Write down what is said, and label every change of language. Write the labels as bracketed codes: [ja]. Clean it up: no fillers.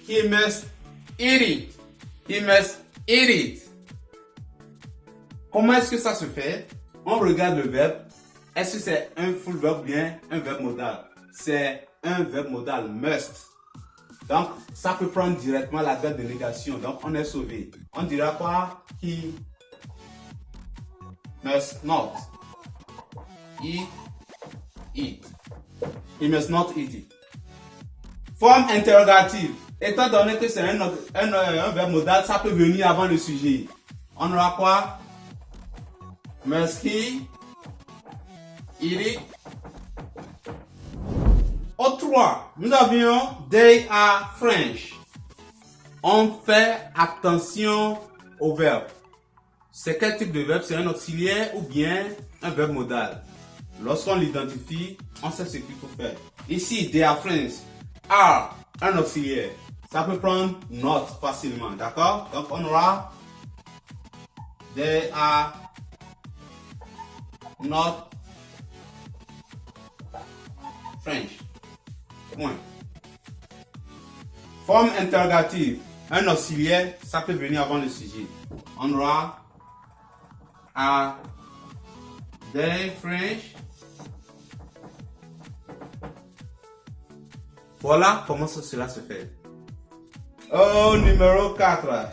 [en] He must eat it. He must eat it. [fr] Comment est-ce que ça se fait? On regarde le verbe. Est-ce que c'est un full verb ou bien un verbe modal? C'est un verbe modal, must. Donc, ça peut prendre directement la verbe de négation. Donc, on est sauvé. On dira quoi? [en] He must not eat it. [fr] He must not eat it. Forme interrogative. Étant donné que c'est un verbe modal, ça peut venir avant le sujet. On aura quoi? [en] Must he eat it? [fr] Au 3, nous avions [en] they are French. [fr] On fait attention au verbe. C'est quel type de verbe? C'est un auxiliaire ou bien un verbe modal? Lorsqu'on l'identifie, on sait ce qu'il faut faire. Ici, [en] they are French. [fr] Are, un auxiliaire. Ça peut prendre not facilement, d'accord? Donc on aura [en] they are not French. [fr] Point. Forme interrogative. Un auxiliaire, ça peut venir avant le sujet. On aura [en] are they French? [fr] Voilà comment cela se fait. Oh, numéro 4.